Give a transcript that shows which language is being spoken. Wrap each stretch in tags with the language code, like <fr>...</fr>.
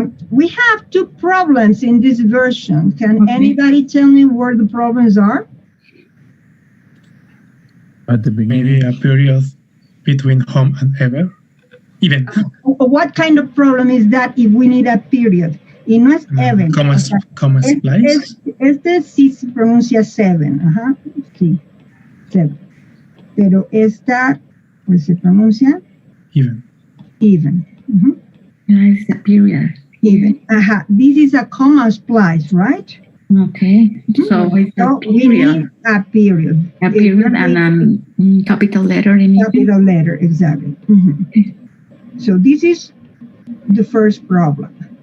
<en>We have two problems in this version. Can anybody tell me where the problems are? At the beginning. Maybe a period between home and ever. Even. What kind of problem is that if we need a period?</en> <es>Y no es even.</es> <en>Comma splice.</en> <es>Este sí se pronuncia seven. Sí. Seven. Pero esta, pues se pronuncia</es> <en>even. It's a period. Even. This is a comma splice, right? Okay. So it's a So we period. need a period. A period and capital letter in it. Capital letter, exactly. So this is the first problem.</en>